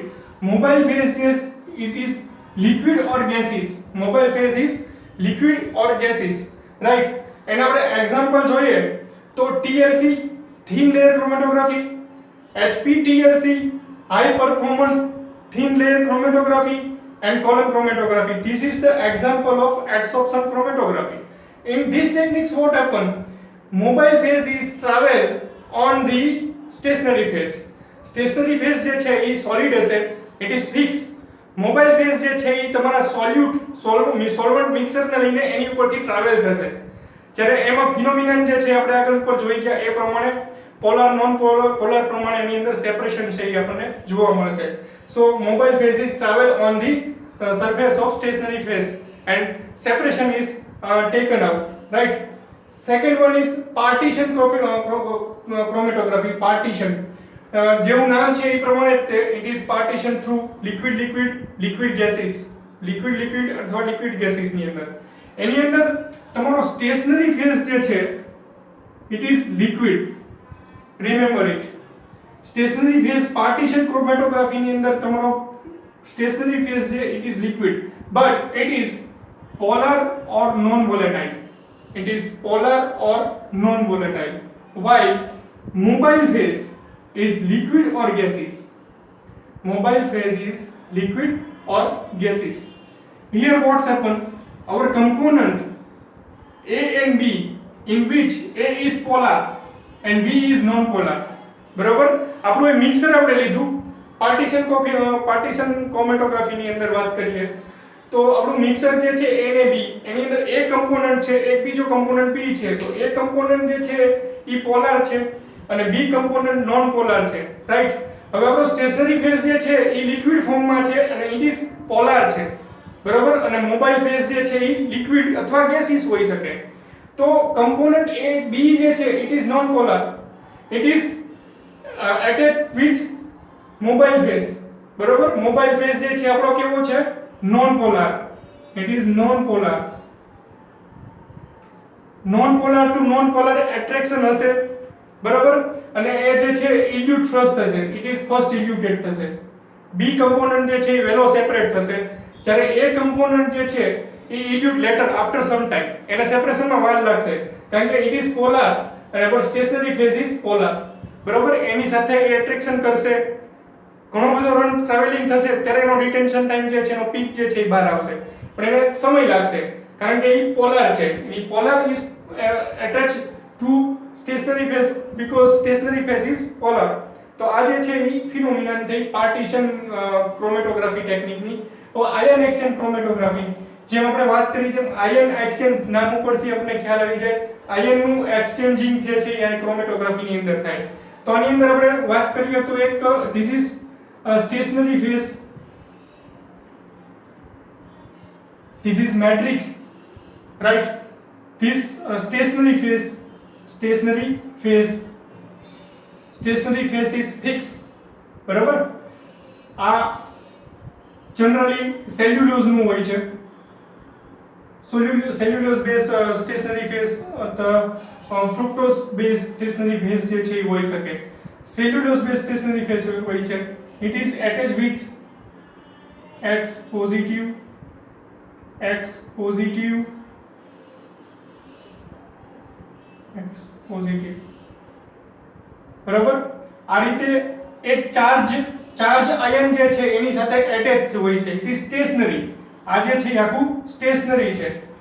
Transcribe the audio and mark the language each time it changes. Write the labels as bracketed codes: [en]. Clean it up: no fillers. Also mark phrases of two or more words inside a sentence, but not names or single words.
[en] mobile phase is it is liquid or gases. mobile phase is liquid or gases, right. [gu] એના આપણે એક્ઝામ્પલ જોઈએ તો [en] TLC thin layer chromatography, HPTLC high performance thin layer chromatography and column chromatography. This is the example of adsorption chromatography. In this techniques what happen, mobile phase is travel on the stationary phase. Stationary phase [gu] જે છે એ solid હશે, [en] it is fixed. mobile phase [gu] જે છે એ તમારા [en] solvent mixer [gu] ને લઈને એની ઉપરથી ટ્રાવેલ થશે. જ્યારે એમાં ફિનોમિનન જે છે આપણે આગળ ઉપર જોઈ ગયા એ પ્રમાણે [en] polar non polar [gu] પ્રમાણે એની અંદર સેપરેશન છે એ આપણને જોવા મળશે. [en] so mobile phases travel on the surface of stationary phase and separation is taken out, right? Second one is partition chromatography. Partition [gu] જેવું નામ છે એ પ્રમાણે [en] it is partition through liquid gases, liquid અથવા liquid gases [gu] ની અંદર. એની અંદર તમારો [en] stationary phase [gu] જે છે [en] it is liquid, remember it. stationary phase partition chromatography [gu] ની અંદર તમારો [en] stationary phase છે it is liquid but it is polar or non volatile. It is polar or non volatile, while mobile phase is liquid or gaseous. Mobile phase is liquid or gaseous. Here what's happened, our component A and B, in which A is polar and B is non polar, [gu] બરાબર. આપણું એ મિક્સર આપણે લીધું [en] partition chromatography [gu] ની અંદર વાત કરીએ તો આપણું મિક્સર જે છે A ને B, એની અંદર એક કમ્પોનન્ટ છે, એક બીજો કમ્પોનન્ટ B છે. તો એક કમ્પોનન્ટ જે છે ઈ પોલાર છે અને B કમ્પોનન્ટ [en] non polar [gu] છે, રાઈટ. હવે આપણો [en] stationary phase [gu] જે છે ઈ લિક્વિડ ફોર્મમાં છે અને [en] it is polar [gu] છે, બરાબર. અને [en] mobile phase [gu] જે છે ઈ લિક્વિડ અથવા ગેસિયસ હોઈ શકે. [en] તો component A B [gu] જે છે [en] it is non polar, it is attached with mobile phase, [gu] બરાબર. [en] mobile phase [gu] જે છે આપણો કેવો છે, [en] non polar. it is non polar. non polar to non polar attraction [gu] હશે, બરાબર. અને એ જે છે [en] elute first [gu] થશે, [en] it is first eluted [gu] થશે. બી કમ્પોનન્ટ જે છે એ વેલો સેપરેટ થશે, જ્યારે એ કમ્પોનન્ટ જે છે એ [en] elute later after some time. [gu] એને સેપરેશનમાં વાર લાગશે કારણ કે [en] it is polar [gu] અને આપણો [en] stationary phase is polar, [gu] બરાબર. એની સાથે એ એટ્રેક્શન કરશે, ઘણો બધો [en] run travelling [gu] થશે, ત્યારે એનો [en] retention time [gu] જે છે એનો પીક જે છે એ બહાર આવશે, પણ એને સમય લાગશે કારણ કે એ પોલાર છે. [en] a polar is attached to stationary phase because stationary phase is polar. [gu] તો આ જે છે એ ફિનોમિનન થઈ [en] partition chromatography [gu] ટેકનિકની. તો [en] ion exchange chromatography, [gu] જેમ આપણે વાત કરી તેમ [en] ion exchange [gu] નામ ઉપરથી આપણે ખ્યાલ આવી જાય, આયનનું એક્સચેન્જિંગ જે છે એ ક્રોમેટોગ્રાફીની અંદર થાય. તો આની અંદર આપણે વાત કરીએ તો એક [en] this is stationary phase, this is matrix, right? This stationary phase is fixed, [gu] બરાબર. આ જનરલી સેલ્યુલોઝ નું હોય છે, [en] cellulose base stationary phase [gu] અથવા [en] fructose base stationary phase [gu] જે છે એ હોઈ શકે. [en] cellulose base stationary phase [gu] હોય છે. [en] It is attached with X positive, [gu] બરાબર. આ રીતે એક ચાર્જ આયન જે છે એની સાથે એટેચ હોય છે. [en] it is stationary. [gu] આ જે છે આખું સ્ટેશનરી છે.